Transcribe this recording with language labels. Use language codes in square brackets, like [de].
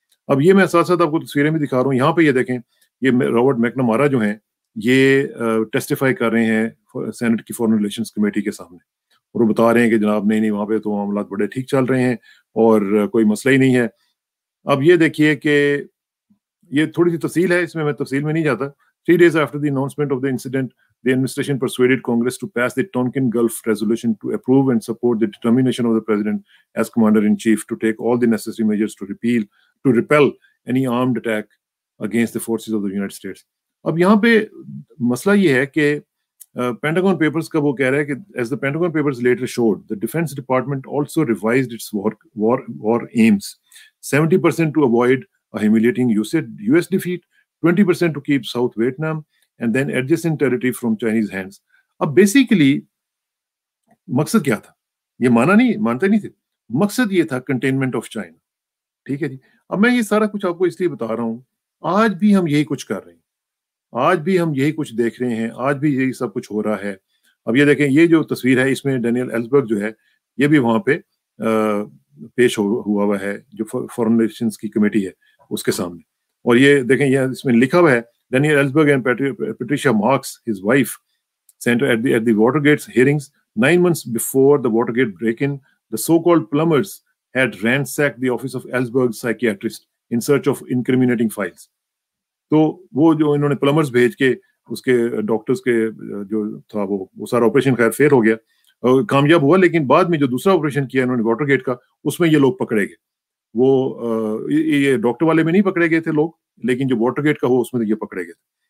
[ur] اب یہ میں ساتھ ساتھ آپ کو تصویریں بھی دکھا رہا ہوں, یہاں پہ یہ دیکھیں, یہ رابرٹ میکنامارا جو ہیں یہ ٹیسٹیفائی کر رہے ہیں سینٹ کی فورن ریلیشنز کمیٹی کے سامنے, اور وہ بتا رہے ہیں کہ جناب نہیں وہاں پہ تو معاملات بڑے ٹھیک چل رہے ہیں اور کوئی مسئلہ ہی نہیں ہے. اب یہ دیکھیے کہ یہ تھوڑی سی تفصیل ہے, اس میں تفصیل میں نہیں جاتا. [en] 3 days after the announcement of the incident, the administration persuaded Congress to pass the Tonkin Gulf Resolution to approve and support the determination of the President as Commander-in-Chief to take all the necessary measures to repel any armed attack against the forces of the United States. [ur] اب یہاں پہ مسئلہ یہ ہے کہ [en] Pentagon papers کا وہ کہہ رہا ہے کہ as the Pentagon Papers later showed, the Defense Department also revised its war aims, 70% to avoid a humiliating US defeat, 20% to keep South Vietnam and then adjacent territory from Chinese hands. [ur] اب basically مقصد کیا تھا, یہ مانتے نہیں تھے, مقصد یہ تھا کنٹینمنٹ آف چائنا. ٹھیک ہے جی. اب میں یہ سارا کچھ آپ کو اس لیے بتا رہا ہوں, آج بھی ہم یہی کچھ کر رہے ہیں, آج بھی ہم یہی کچا دیکھ رہے ہیں, آج بھی یہی سب کچھ ہو رہا ہے. اب یہ دیکھیں, یہ جو تصویر ہے اس میں ڈینیل ایلسبرگ جو ہے یہ بھی وہاں پہ پیش ہوا ہے, جو فورن ریلیشنز کی کمیٹی ہے اس کے سامنے. اور یہ دیکھیں, یہ اس میں لکھا ہوا ہے [en] Daniel Ellsberg and Patricia Marx, his wife, sent at the Watergate hearings 9 months before the Watergate break-in. The so-called plumbers had ransacked the office of Ellsberg's psychiatrist in search of incriminating files. [ur] تو وہ جو انہوں نے پلمرز بھیج کے اس کے doctors کے جو تھا وہ سارا آپریشن خیر فیل ہو گیا, کامیاب ہوا, لیکن بعد میں جو دوسرا آپریشن کیا انہوں نے واٹر گیٹ کا, اس میں یہ لوگ پکڑے گئے. وہ یہ ڈاکٹر والے میں نہیں پکڑے گئے تھے لوگ, لیکن جو واٹر گیٹ کا ہو اس میں یہ پکڑے گئے تھے.